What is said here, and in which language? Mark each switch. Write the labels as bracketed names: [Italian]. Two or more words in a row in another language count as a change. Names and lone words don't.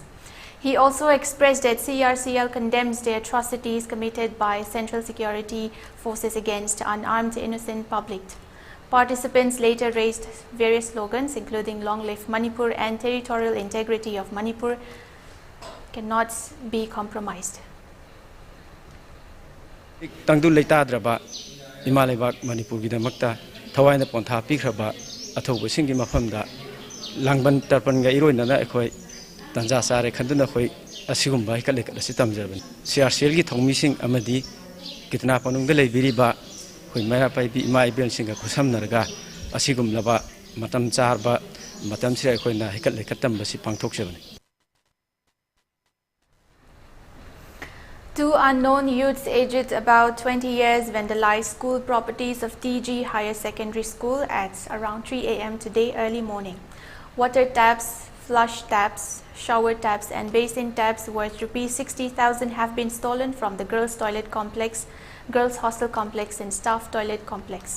[English] He also expressed that CRCL condemns the atrocities committed by Central Security Forces against unarmed innocent public. Participants later raised various slogans including Long Live Manipur and Territorial Integrity of Manipur cannot be compromised. [Manipuri] Tangdu leitadraba imalebak Manipur gidamakta thawaina pontha pikraba athobu singi mafamda langban tarpanga iroinana ekhoi tanja sare khanduna khoi asigumba hikalek asi tamjaban CRCL gi thongmi sing amadi kitna panungda leibiriba khoi maya pai bi ima ibel singa khusamnarga asigumlaba matam charba matam sira khoi na hikalek khatam basi pangthokjabani. [English] Two unknown youths aged about 20 years vandalized school properties of TG Higher Secondary School at around 3 a.m. today early morning. Water taps, flush taps, shower taps and basin taps worth ₹60,000 have been stolen from the girls' toilet complex, girls' hostel complex and staff toilet complex.